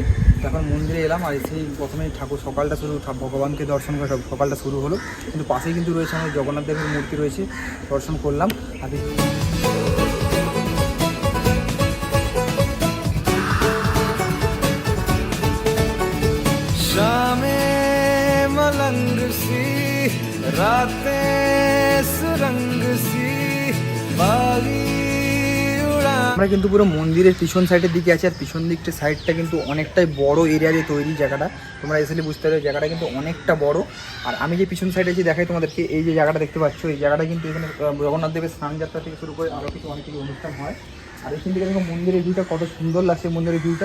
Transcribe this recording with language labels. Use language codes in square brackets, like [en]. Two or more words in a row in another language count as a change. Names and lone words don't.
[bn] এখন মন্দিরে এলাম, আর এসেই প্রথমেই ঠাকুর সকালটা শুরু, ভগবানকে দর্শন করে সকালটা শুরু হলো। কিন্তু পাশেই কিন্তু রয়েছে আমাদের জগন্নাথ দেবের মূর্তি রয়েছে, দর্শন করলাম। আর [hi] शामे मलंग सी रातें सुरंग सी बागी उड़ा। [bn] আমরা কিন্তু পুরো মন্দিরের পিছন সাইডের দিকে আছি, আর পিছন দিকটা সাইডটা কিন্তু অনেকটাই বড় এরিয়া দিয়ে তৈরি জায়গাটা। তোমরা এসে বুঝতে পারবে জায়গাটা কিন্তু অনেকটা বড়। আর আমি যে পিছন সাইডে আছি দেখাই তোমাদেরকে, এই যে জায়গাটা দেখতে পাচ্ছ, এই জায়গাটা কিন্তু এখানে জগন্নাথ দেবের স্নান যাত্রা থেকে শুরু করে আরও কিছু অনেক কিছু অনুষ্ঠান হয়। আর এখান থেকে দেখো মন্দিরের ভিউটা কত সুন্দর লাগছে, মন্দিরের ভিউটা।